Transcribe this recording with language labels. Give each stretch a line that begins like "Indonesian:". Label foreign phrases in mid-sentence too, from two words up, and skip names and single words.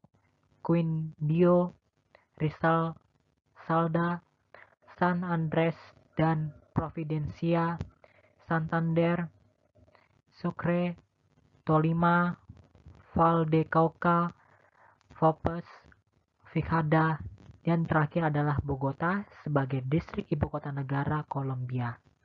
Indonesian: Quindío, Rizal, Salda, San Andrés dan Providencia, Santander, Sucre, Tolima, Vallecauca, Fopes, Fijada, dan terakhir adalah Bogota sebagai distrik ibu kota negara Kolombia.